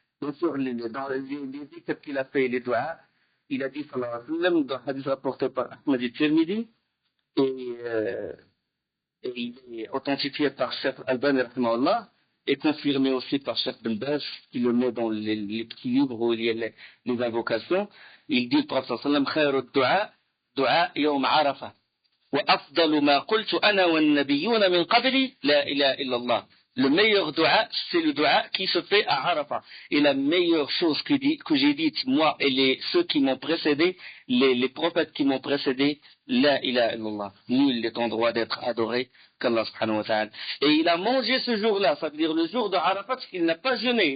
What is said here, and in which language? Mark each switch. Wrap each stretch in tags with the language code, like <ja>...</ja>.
<fr>Bien sûr, dans les zikr qu'il a fait, les doigts, il a dit, sallallahu alayhi wa sallam, dans le hadith rapporté par Ahmad al-Tirmidhi, et il est authentifié par Cheikh Al-Albani, rahimahullah, et confirmé aussi par Cheikh Ben Baz, qui le met dans les petits livres où il y a les invocations. Il dit, le prophète sallallahu alayhi wa sallam,</fr> <ar>khayru du'a yawm Arafah. وأفضل ما قلت أنا والنبيون من قبلي لا إله إلا الله.</ar> <fr>Le meilleur dua, c'est le dua qui se fait à Arafat. Et la meilleure chose que j'ai dite, moi et ceux qui m'ont précédé, les prophètes qui m'ont précédé, la ilaha illallah. Nul n'est en droit d'être adoré qu'Allah subhanahu wa ta'ala. Et il a mangé ce jour-là, ça veut dire le jour de Arafat, parce qu'il n'a pas jeûné.</fr>